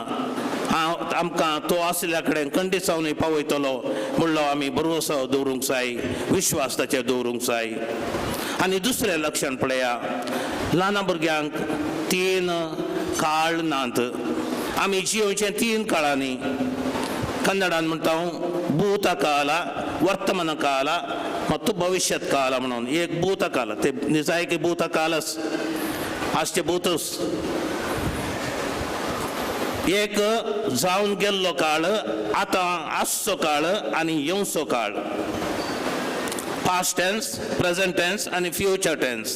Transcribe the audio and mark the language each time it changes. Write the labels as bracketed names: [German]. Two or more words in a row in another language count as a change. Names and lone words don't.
[Konkani] आमकां तो आसल्या कडेन खंडीत जावन पावयतलो म्हणलो आमी भरवसो दवरूंक जाय, विश्वास ताचेर दवरूंक जाय. आनी दुसरें लक्षण पळया, ल्हान भुरग्यांक 3 काळ नात. आमी जियोचे 3 काळांनी कन्नडान म्हणटा भूतकाल, वर्तमान काल ಮತ್ತು ಭವಿಷ್ಯತ್ ಕಾಲ म्हणून. एक भूतकाल, ते निजाय की भूतकालच आजचे भूतच. एक जावन गेल्लो काळ, आतां आसचो काळ आनी येवचो काळ. [English] past tense, present tense आनी future tense.